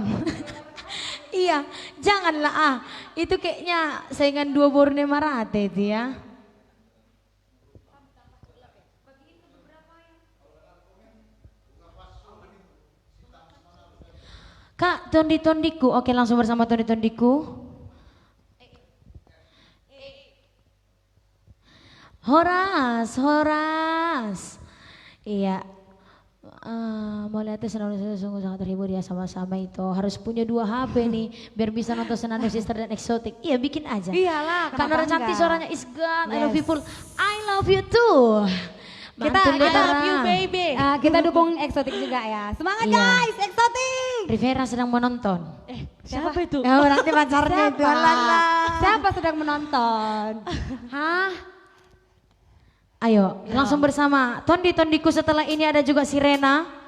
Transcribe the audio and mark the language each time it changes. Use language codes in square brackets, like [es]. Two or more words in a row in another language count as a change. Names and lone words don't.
[id] Iya, janganlah itu kayaknya saingan dua Borneo Marate itu ya. Kak, tondi-tondiku. Oke, langsung bersama tondi-tondiku. Horas. Iya. Mau lihat sungguh sangat terhibur ya sama-sama itu. Harus punya 2 HP nih biar bisa nonton Senandung Sister dan Exotic. Iya, bikin aja. Iyalah, Karena kenapa cantik enggak? [en] suaranya is God. I love you Yes. full. I love you too. [id] Kita Mantul [en] I love Dara. you baby. [id] Kita dukung eksotik juga ya. Semangat Iya. guys, eksotik. Rivera sedang menonton. Siapa itu? Ya berarti pacarnya itu. Alala. Siapa sedang menonton? Hah? Ayo, langsung bersama Tondi-tondiku. Setelah ini ada juga Sirena.